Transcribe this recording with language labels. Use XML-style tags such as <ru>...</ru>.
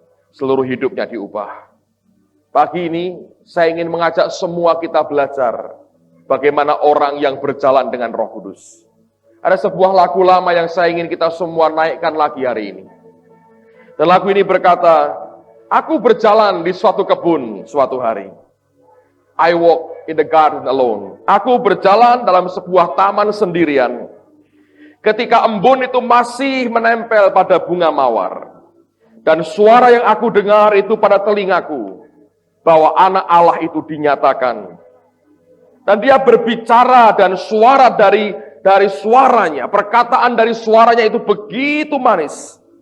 <id>Seluruh hidupnya diubah. Pagi ini saya ingin mengajak semua kita belajar bagaimana orang yang berjalan dengan Roh Kudus. Ada sebuah lagu lama yang saya ingin kita semua naikkan lagi hari ini. Dan lagu ini berkata, aku berjalan di suatu kebun suatu hari.</id> <en>I walk in the garden alone.</en> <id>Aku berjalan dalam sebuah taman sendirian. Ketika embun itu masih menempel pada bunga mawar. Dan suara yang aku dengar itu pada telingaku, bahwa anak Allah itu dinyatakan. Dan dia berbicara dan suara dari suaranya, perkataan dari suaranya itu begitu manis.</id>